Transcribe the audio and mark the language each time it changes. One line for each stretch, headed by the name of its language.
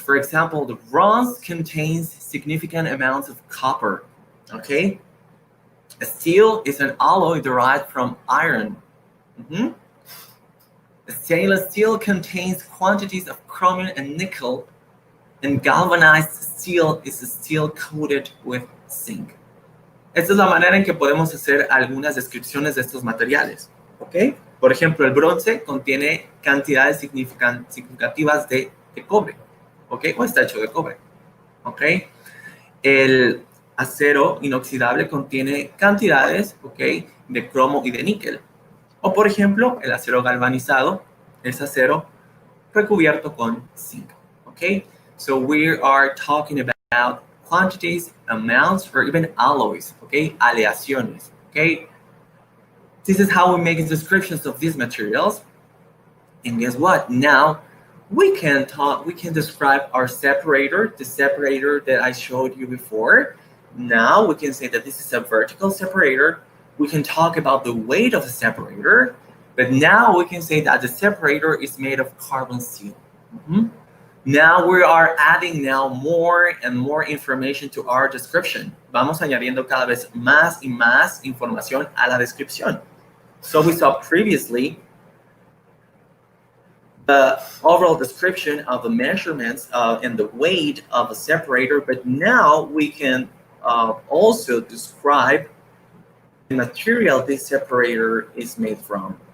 English: For example, the bronze contains significant amounts of copper, okay. Steel is an alloy derived from iron. Stainless steel contains quantities of chromium and nickel, and galvanized steel is steel coated with zinc.
Spanish: Esta es la manera en que podemos hacer algunas descripciones de estos materiales, ¿ok? Por ejemplo, el bronce contiene cantidades significativas de cobre, ¿ok? O está hecho de cobre, ¿ok? El acero inoxidable contiene cantidades, ¿ok? De cromo y de níquel. O, por ejemplo, el acero galvanizado es acero recubierto con zinc, ¿ok?
English: So we are talking about quantities, amounts, or even alloys, okay? Aleaciones, okay? This is how we make descriptions of these materials. And guess what? Now we can describe our separator, the separator that I showed you before. Now we can say that this is a vertical separator. We can talk about the weight of the separator, but now we can say that the separator is made of carbon steel. Now we are adding more and more information to our description.
Spanish: Vamos añadiendo cada vez más y más información a la descripción.
English: So we saw previously the overall description of the measurements and the weight of a separator, but now we can also describe the material this separator is made from.